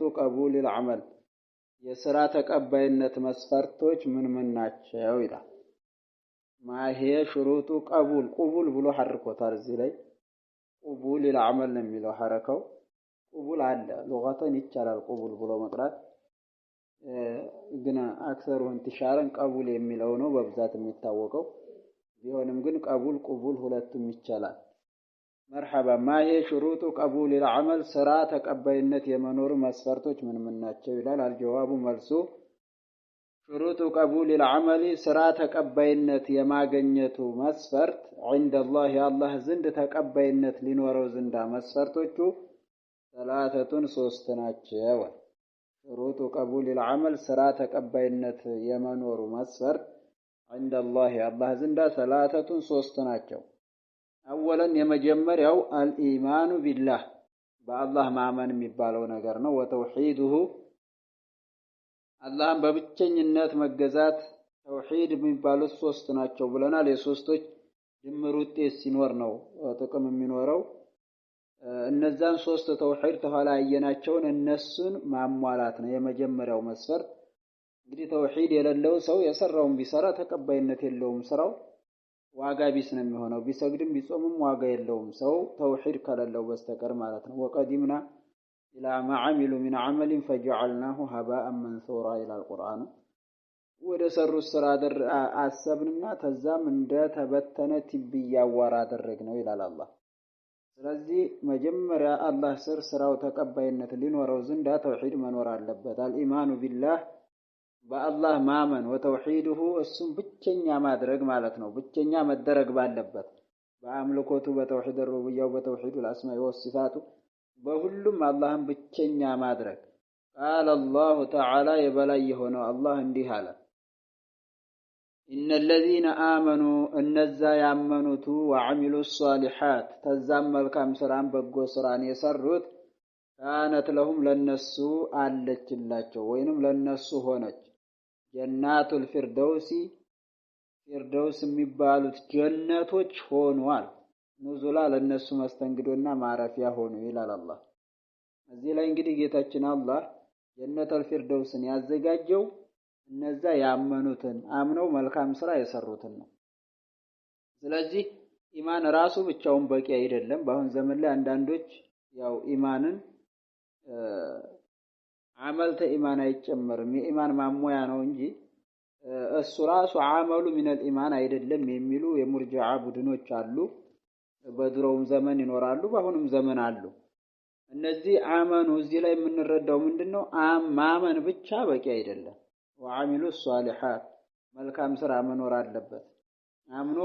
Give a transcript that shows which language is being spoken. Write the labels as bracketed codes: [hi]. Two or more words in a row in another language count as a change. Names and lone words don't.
[ar] قبول العمل [am] የሥራ ተቀባይነት መስፈርቶች ምን ምን ናቸው ይላል [ar] ما هي شروط قبول [am] ብሎ ሐርኮታል እዚህ ላይ [ar] قبول العمل [am] ነው የሚለው ሐረከው قبول አለ لغتን ይቻላል قبول ብሎ መጥራት ግን አክሰሩ እንተሻረን قبول የሚለው ነው በብዛት የሚታወቀው ቢሆንም ግን قبول ሁለቱም ይቻላል [ar] مرحبا ما هي شروط قبول العمل [am] ስራ ተቀባይነት የመኖር መስፈርቶች ምን ምን ናቸው ይላል الجواب መልሱ [ar] شروط قبول العمل [am] ስራ ተቀባይነት የማግኘቱ መስፈርት [ar] عند الله [am] الله ዘንድ ተቀባይነት ሊኖረው ዘንዳ መስፈርቶቹ ثلاثه ናቸው [ar] شروط قبول العمل [am] ስራ ተቀባይነት የመኖር መስፈርት [ar] عند الله [am] ዘንድ ثلاثه ናቸው اولا የመጀመሪያው [ar] الإيمان بالله [am] በአላህ ማመን የሚባለው ነገር ነው ወተውሂዱሁ አላህን በብቸኝነት መገዛት ተውሂድ የሚባሉት ሶስት ናቸው ብለናል የሶስቶች ድምር ውጤት ሲኖር ነው ጥቅም የሚኖረው እነዛን ሶስት ተውሂድ ተኋላ ያየናቸውን እነሱን ማሟላት ነው የመጀመሪያው መስፈርት እንግዲህ ተውሂድ የሌለው ሰው የሰራውን ቢሰራ ተቀባይነት የለውም ስራው ዋጋ ቢስ ነው የሚሆነው ቢሰግድም ቢጾምም ዋጋ የለውም ሰው ተውሂድ ከሌለው በስተቀር ማለት ነው ወቀዲምና [ar] الى ما عملوا من عمل فجعلناه هباء منثورا الى القران [am] ወደ ሰሩ ስራ አሰብንና ተዛም እንደ ተበተነ ትቢያ ወራ አደረግነው ይላል አላህ ስለዚህ መጀመሪያ አላህ ስራው ተቀባይነት ሊኖረው ዘንድ ተውሂድ መኖር አለበት [ar] الإيمان بالله [am] በአላህ ማመን ወተውሂዱሁ እሱም ብቸኛ ማድረግ ማለት ነው ብቸኛ መደረግ ባለበት በአምልኮቱ በተውሂድ ሩብያው በተውሂድ [ar] الاسماء والصفات [am] በሁሉም አላህን ብቸኛ ማድረግ [ar] قال الله تعالى [am] የበላይ የሆነው አላህ እንዲህ አለ [ar] ان الذين امنوا [am] እነዛ ያመኑት [ar] وعملوا الصالحات [am] ተዛም መልካም ስራን በጎ ስራን የሰሩት [ar] كانت لهم [am] ለነሱ አለችላቸው ወይንም ለነሱ ሆነች [ar] جنات الفردوس [am] ፊርደውስ የሚባሉት ጀነቶች ሆነዋል ኑዙላ ለነሱ መስተንግዶና ማረፊያ ሆኑ ይላል አላህ እዚህ ላይ እንግዲህ ጌታችን አላህ ጀነተል ፊርደውስን ያዘጋጀው እነዛ ያመኑትን አምነው መልካም ስራ የሰሩትን ነው ስለዚህ ኢማን ራሱ ብቻውን በቂ አይደለም በአሁን ዘመን ላይ አንዳንዶች ያው ኢማንን አመልተ ኢማን አይጨመርም የኢማን ማሞያ ነው እንጂ እሱ ራሱ አመሉ [ar] من الإيمان [am] አይደለም የሚሉ የሙርጂዓ ቡድኖች አሉ በድሮውም ዘመን ይኖራሉ በአሁንም ዘመን አሉ እነዚህ አመኑ እዚህ ላይ የምንረዳው ምንድነው ማመን ብቻ በቂ አይደለም [ar] وعملوا الصالحات [am] መልካም ስራ መኖር አለበት አምኖ